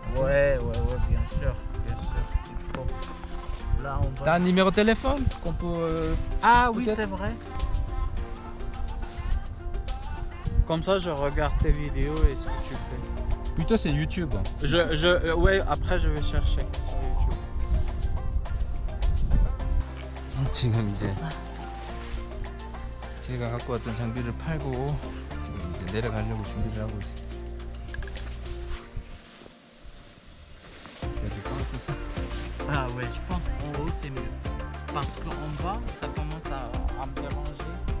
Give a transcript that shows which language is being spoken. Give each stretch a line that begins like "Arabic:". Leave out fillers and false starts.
French: Ouais, bien sûr, il faut. Là, on va. T'as un numéro de téléphone qu'on peut Ah oui, peut-être c'est vrai. Comme ça, je regarde tes vidéos et ce que tu fais. plutôt c'est YouTube. Ouais, après je vais chercher sur YouTube.
Korean: 지금 이제 제가 갖고 왔던 장비를 팔고 지금 이제 내려가려고 준비를 하고 있습니다. 그래도 빵도 사.
French: Ah ouais, je pense qu'en haut c'est mieux. Parce qu'en bas, ça commence à me déranger.